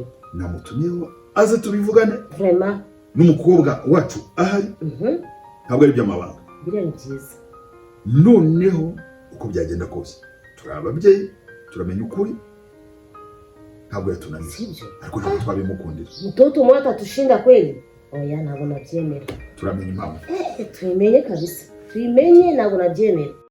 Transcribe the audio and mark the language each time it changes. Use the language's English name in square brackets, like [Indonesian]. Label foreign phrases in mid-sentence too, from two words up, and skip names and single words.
[Kinyarwanda] Namutumiyeho aze tubivugane. Vraiment. N'umukobwa wacu ahari. Ntabwo ari by'amabanga. Biriya ni byiza. Noneho uko byagenda kose turi ababyeyi turamenya ukuri. Ntabwo yatunaniye. Sibyo. Ariko ntabwo twabimukundira. [Swahili] Mtoto mwata tushinda kweli? [Kinyarwanda] Oya ntabwo nabyemera. Turamenya impamvu. [Swahili] Tuimenye kabisa. [Kinyarwanda] Tuimenye ntabwo nabyemera.